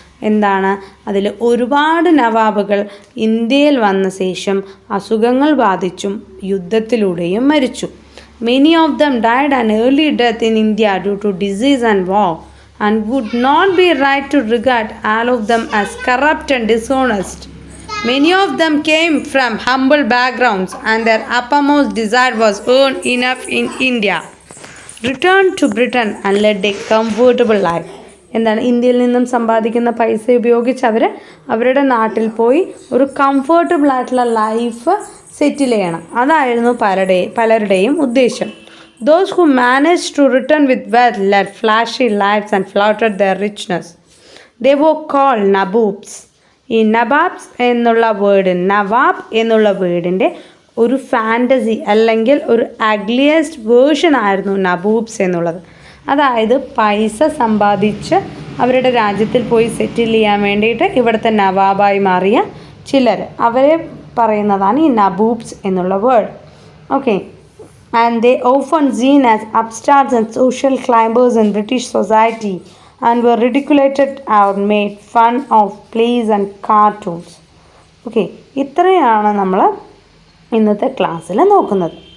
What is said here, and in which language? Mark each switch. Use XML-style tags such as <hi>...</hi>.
<ml>എന്താണ്, അതിൽ ഒരുപാട് നവാബുകൾ ഇന്ത്യയിൽ വന്ന ശേഷം അസുഖങ്ങൾ ബാധിച്ചും യുദ്ധത്തിലൂടെയും മരിച്ചു.</ml> <en>Many of them died an early death in India due to disease and war and would not be right to regard all of them as corrupt and dishonest. Many of them came from humble backgrounds and their uppermost desire was earn enough in India, return to Britain and led a comfortable life.</en> <ml>എന്താണ്, ഇന്ത്യയിൽ നിന്നും സമ്പാദിക്കുന്ന പൈസ ഉപയോഗിച്ച് അവരുടെ നാട്ടിൽ പോയി ഒരു കംഫർട്ടബിൾ ആയിട്ടുള്ള ലൈഫ് സെറ്റിൽ ചെയ്യണം. അതായിരുന്നു പലരുടെയും ഉദ്ദേശം.</ml> <en>Those who managed to return with wealth led flashy lives and flaunted their richness. They were called Naboobs.</en> <ml>ഈ നവാബ് എന്നുള്ള വേർഡിൻ്റെ ഒരു ഫാൻറ്റസി അല്ലെങ്കിൽ ഒരു അഗ്ലിയസ്റ്റ് വേർഷൻ ആയിരുന്നു നബൂബ്സ് എന്നുള്ളത്. അതായത് പൈസ സമ്പാദിച്ച് അവരുടെ രാജ്യത്തിൽ പോയി സെറ്റിൽ ചെയ്യാൻ വേണ്ടിയിട്ട് ഇവിടുത്തെ നവാബായി മാറിയ ചിലർ, അവരെ പറയുന്നതാണ് ഈ നബൂബ്സ് എന്നുള്ള word.</ml> <en>Okay, and they often seen as upstarts and social climbers in British society and were ridiculed or made fun of plays and cartoons. Okay,</en> <ml>ഇത്രയാണ് നമ്മൾ ഇന്നത്തെ ക്ലാസ്സിൽ നോക്കുന്നത്.</ml>